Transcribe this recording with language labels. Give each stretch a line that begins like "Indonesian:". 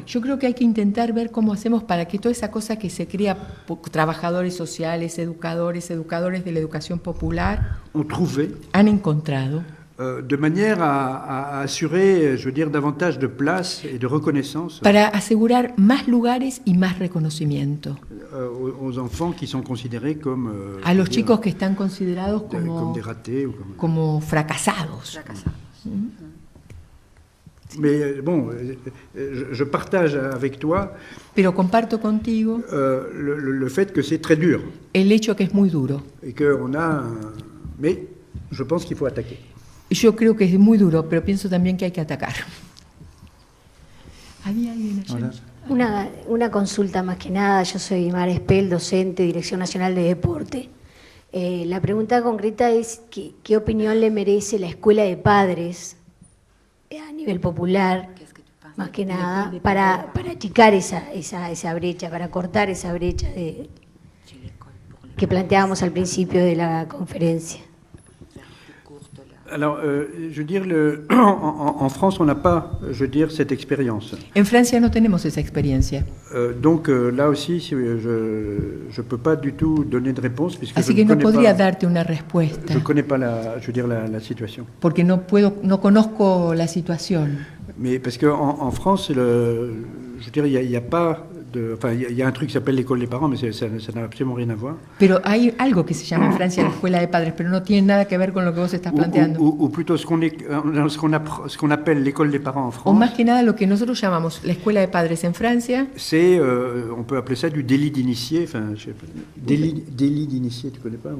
Spanish: Yo creo que hay que intentar ver cómo hacemos para que toda esa cosa que se crea, trabajadores sociales, educadores de la educación popular, han encontrado.
French: De manière à assurer, je veux dire, davantage de place et de reconnaissance
Spanish: para asegurar más lugares y más reconocimiento
French: aux enfants qui sont considérés comme
Spanish: a los chicos que están considerados como
French: des ratés ou
Spanish: como fracasados.
French: Mais bon, je partage avec toi
Spanish: pero comparto contigo
French: le fait que c'est très dur
Spanish: el hecho que es muy duro
French: et que on a mais je pense qu'il faut attaquer.
Spanish: Yo creo que es muy duro, pero pienso también que hay que atacar. ¿Había alguien allá? Una consulta más que nada. Yo soy Mara Espel, docente, Dirección Nacional de Deporte. La pregunta concreta es ¿qué opinión le merece la escuela de padres a nivel popular, más que nada, para achicar esa brecha, para cortar esa brecha que planteábamos al principio de la conferencia?
French: Alors, je veux dire, en France, on n'a pas, je veux dire, cette expérience.
Spanish: En Francia no tenemos esa experiencia.
French: Donc là aussi, je ne peux pas du tout donner de réponse puisque
Spanish: Así que no podría darte una respuesta.
French: Je ne connais pas la situation.
Spanish: Porque no conozco la situación.
French: Mais parce qu'en France, je veux dire, il n'y a pas enfin, il y a un truc qui s'appelle l'école des parents, mais ça n'a absolument rien à voir.
Spanish: Pero hay algo que se llama en Francia la escuela de padres, pero no tiene nada que ver con lo que vos estás planteando.
French: Ou plutôt ce qu'on appelle l'école des parents en France.
Spanish: O más que nada lo que nosotros llamamos la escuela de padres en Francia.
French: C'est, on peut appeler ça du délit d'initié. Enfin, je sais pas, délit d'initié, tu connais pas?